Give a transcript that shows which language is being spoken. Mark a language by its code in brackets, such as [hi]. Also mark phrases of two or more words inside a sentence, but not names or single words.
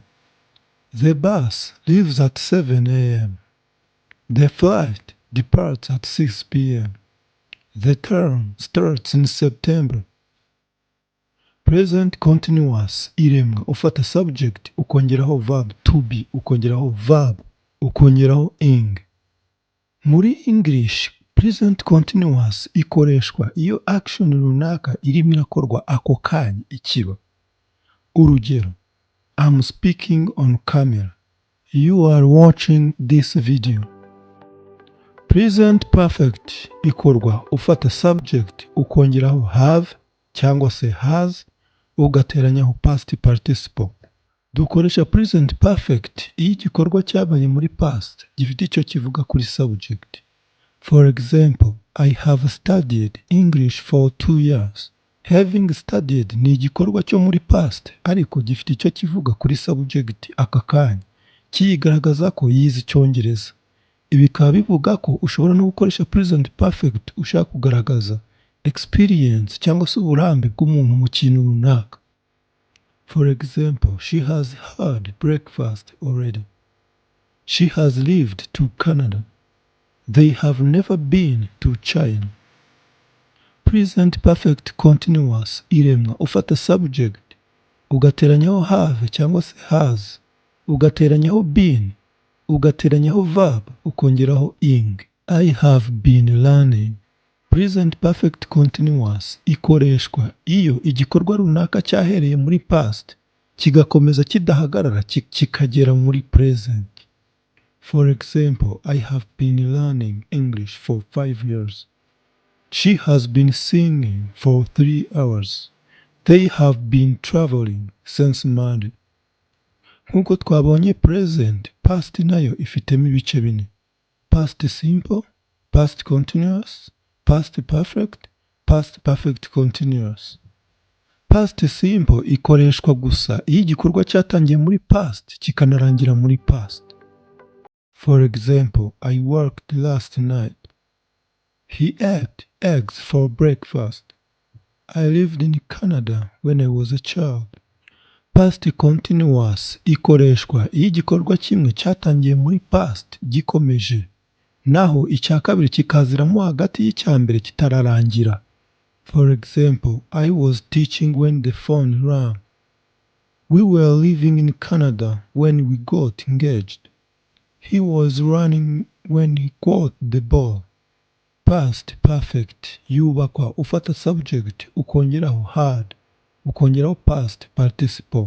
[en] The bus leaves at 7 a.m. The flight departs at 6 p.m. The term starts in September. Present continuous [rw] iremwa ufata subject ukongeraho [en] verb to be [rw] ukongeraho verb ukongeraho ing. Muri English [en] present continuous [rw] ikoreshwa iyo action runaka irimo irakorwa ako kanya ikiba. Urugero: [en] I'm speaking on camera. You are watching this video. Present perfect [rw] ikorwa ufata subject ukongeraho have cyangwa se has ugateranyaho [en] past participle. [rw] Dukoresha [en] present perfect [rw] iyo igikorwa cyabaye muri past gifite icyo kivuga kuri subject. [en] For example, I have studied English for 2 years. Having studied [rw] ni igikorwa cyo muri past ariko gifite icyo kivuga kuri subject aka kanya kiyigaragaza ko yize Icyongereza. Ibi bikaba bivuga ko ushobora no gukoresha [en] present perfect [rw] ushaka kugaragaza experience cyangwa se uburambe bw'umuntu mu kintu runaka. [en] For example, she has had breakfast already. She has lived to Canada. They have never been to China. Present perfect continuous [rw] iremwa ufata subject ugateranyaho have cyangwa se has ugateranyaho been ugateranyaho verb ukongeraho ing. [en] I have been learning. Present perfect continuous [rw] ikoreshwa iyo igikorwa runaka cyahereye muri past kigakomeza kidahagarara kikagera muri present. [en] For example, I have been learning English for 5 years. She has been singing for 3 hours. They have been traveling since Monday. [rw] Nk'uko twabonye present, past nayo ifitemo ibice bine: [en] past simple, past continuous, past perfect continuous. Past simple [rw] ikoreshwa gusa iyo igikorwa cyatangiye muri past kikanarangira muri past. [en] For example, I worked last night. He ate eggs for breakfast. I lived in Canada when I was a child. Past continuous [rw] ikoreshwa iyo igikorwa kimwe cyatangiye muri past gikomeje, naho icya kabiri kikaziramo hagati y'icya mbere kitararangira. [en] For example, I was teaching when the phone rang. We were living in Canada when we got engaged. He was running when he caught the ball. Past perfect [rw] yubakwa ufata subject ukongeraho had ukongeraho [en] past participle.